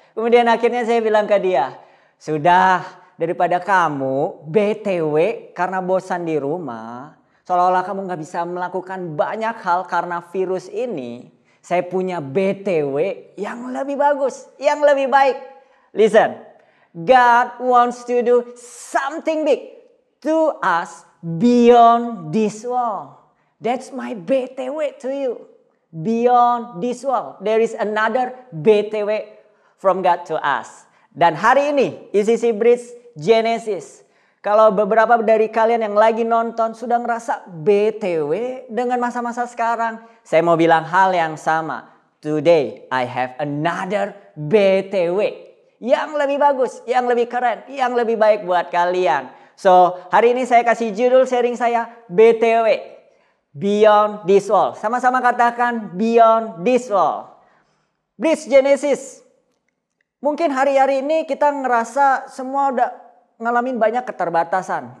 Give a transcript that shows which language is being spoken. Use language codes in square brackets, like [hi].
[id] Kemudian akhirnya saya bilang ke dia. Sudah, daripada kamu BTW karena bosan di rumah. Seolah-olah kamu gak bisa melakukan banyak hal karena virus ini. Saya punya BTW yang lebih bagus, yang lebih baik. [en] Listen, God wants to do something big to us beyond this wall. That's my BTW to you. Beyond this wall. There is another BTW from God to us. [id] Dan hari ini, ECC Bridge Genesis. Kalau beberapa dari kalian yang lagi nonton sudah ngerasa BTW dengan masa-masa sekarang. Saya mau bilang hal yang sama. [en] Today I have another BTW. [id] Yang lebih bagus, yang lebih keren, yang lebih baik buat kalian. So hari ini saya kasih judul sharing saya BTW. [en] Beyond this wall. [id] Sama-sama katakan [en] beyond this wall. [id] Bridge Genesis. Mungkin hari-hari ini kita ngerasa semua udah ngalamin banyak keterbatasan.